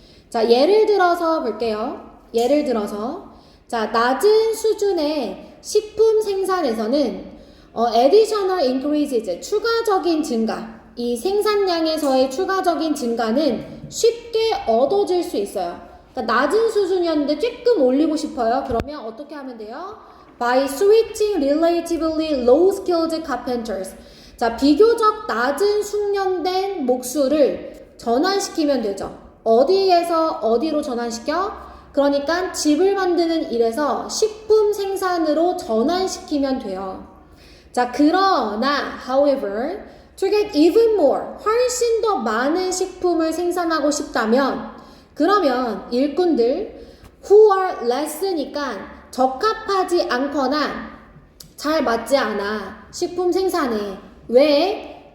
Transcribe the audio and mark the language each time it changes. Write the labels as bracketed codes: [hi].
[ko] 자, 예를 들어서 볼게요. 예를 들어서 자, 낮은 수준의 식품 생산에서는 additional increases, 추가적인 증가, 이 생산량에서의 추가적인 증가는 쉽게 얻어질 수 있어요. 그러니까 낮은 수준이었는데 조금 올리고 싶어요. 그러면 어떻게 하면 돼요? [en] By switching relatively low-skilled carpenters. [ko] 자, 비교적 낮은 숙련된 목수를 전환시키면 되죠. 어디에서 어디로 전환시켜? 그러니까 집을 만드는 일에서 식품 생산으로 전환시키면 돼요. 자, 그러나 however, to get even more, 훨씬 더 많은 식품을 생산하고 싶다면 그러면 일꾼들 who are less 니까 적합하지 않거나 잘 맞지 않아 식품 생산에. 왜?